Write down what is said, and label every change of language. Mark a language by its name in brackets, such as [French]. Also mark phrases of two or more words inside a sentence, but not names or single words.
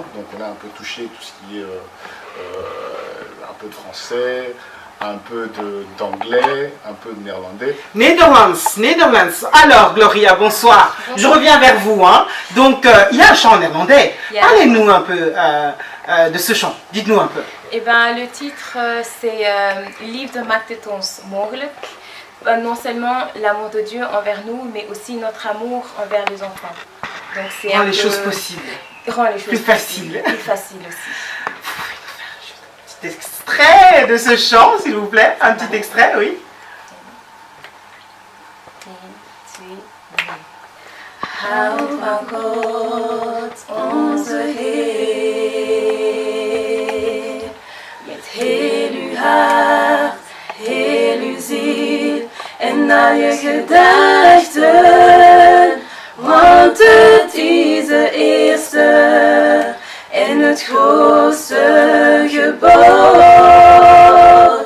[French] Donc, on a un peu touché tout ce qui est un peu de français, un peu d'anglais, un peu de néerlandais. Netherlands. Alors, Gloria, bonsoir. Je reviens vers vous. Donc, il y a un chant en néerlandais. Parlez-nous un peu de ce chant. Dites-nous un peu. Eh ben, le titre, c'est Liefde maakt het ons mogelijk. Non seulement l'amour de Dieu envers nous, mais aussi notre amour envers les enfants. Donc, c'est les choses possibles. rend les choses Plus facile. Plus facile aussi. Petit extrait de ce chant, s'il vous plaît. Un petit extrait, oui. [Dutch] Houd van God onze Heer, met heel uw hart, heel uw ziel en al je gedachten, want het is de eerste en het grootste gebod.